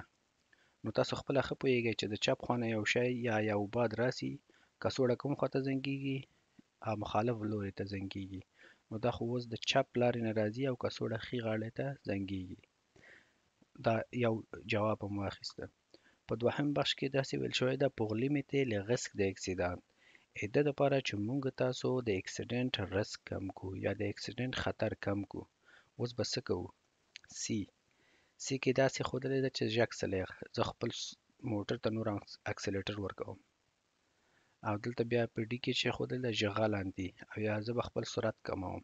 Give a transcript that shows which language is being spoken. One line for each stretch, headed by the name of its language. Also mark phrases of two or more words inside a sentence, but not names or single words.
Pashto: نو تاسو خپله ښه پوهیږئ چې د چپ خوا نه یو شی یا یو باد راسي کڅوړه کوم خوا ته زنګېږي؟ مخالف لوري ته زنګېږي. نو دا خو اوس د چپ لارې نه راځي او کڅوړه ښي غاړې ته زنګېږي. دا یو جواب هم واخیسته. په دوهم بخش کې داسې ویل شوی ده
French: pour limiter les risques d'accident
Pashto: د دې دپاره چې موږ تاسو د اکسیډنټ رسک کم کړو یا د اکسیډنټ خطر کم کړو. اوس به څه کوو؟ سی کې داسې ښودلی ده چې ژاکسلر زه خپل موټر ته نور اکسلیټر ورکوم او دلته بیا په ډي کې چې ښودلی ده
French: je ralentis
Pashto: او یا زه به خپل سرعت کموم.